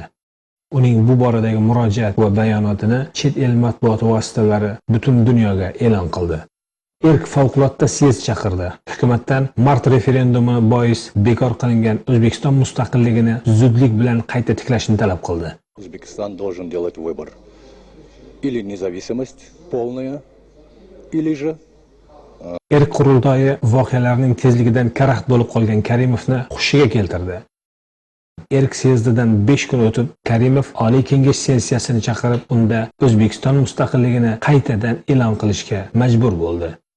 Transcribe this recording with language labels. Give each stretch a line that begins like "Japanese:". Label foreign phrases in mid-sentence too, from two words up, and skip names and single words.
Uzbek: Uning bu boradagi murojaat va bayonotini chet el matbuot vositalari butun dunyoga e'lon qildi. Erk favqulodda syezd chaqirdi. Hukumatdan mart referendumi bois bekor qilingan O'zbekiston mustaqilligini zudlik bilan qayta tiklashni talab qildi.
Russian: O'zbekiston должен делать выбор. Или независимость полная, или же
Uzbek: Erk qurultoyi voqealarning tezligidan karaxt bo'lib qolgan Karimovni hushiga keltirdi. Erk syezdidan 5 kun o'tib, Karimov Oliy Kengash sessiyasini chaqirib, unda O'zbekiston mustaqilligini qaytadan e'lon qilishga majbur bo'ldi.